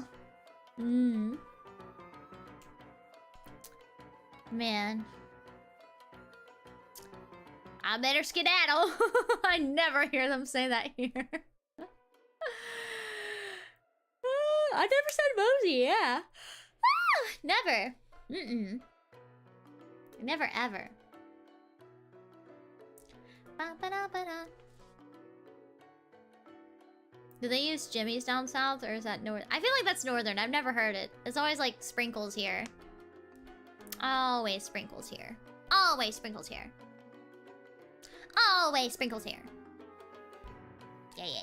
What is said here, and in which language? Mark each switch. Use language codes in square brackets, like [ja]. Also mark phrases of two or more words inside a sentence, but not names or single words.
[en] Man. I better skedaddle. I never hear them say that here. I never said Mosey, yeah. Never. Never ever. Ba-ba-da-ba-da. Do they use jimmies down south, or is that north? I feel like that's northern. I've never heard it. It's always like sprinkles here. Always sprinkles here. Always sprinkles here. Always sprinkles here. Yeah.